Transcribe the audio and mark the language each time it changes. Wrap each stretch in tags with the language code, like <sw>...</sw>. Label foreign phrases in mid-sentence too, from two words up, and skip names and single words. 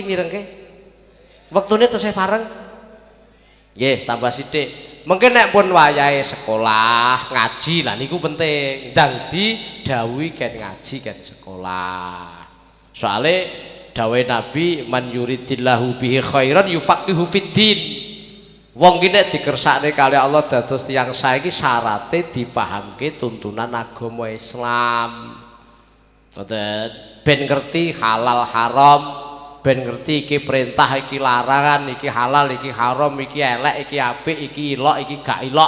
<jv>mirengke wektune tesih pareng nggih tambah sithik mungkin nek pun wayahe sekolah ngaji lah niku penting ndang didhawuhi ken ngaji ken sekolah soale dawuh Nabi</jv> <ar>من يرد الله به خيرا يفقهه في الدين</ar> <jv>wong ki nek dikersakne kali Allah dados tiyang saiki syarate dipahamke tuntunan agama Islam. Ngoten ben ngerti halal haram, ben ngerti iki perintah iki larangan, iki halal iki haram, iki elek iki apik, iki ilok iki gak ilok.</jv>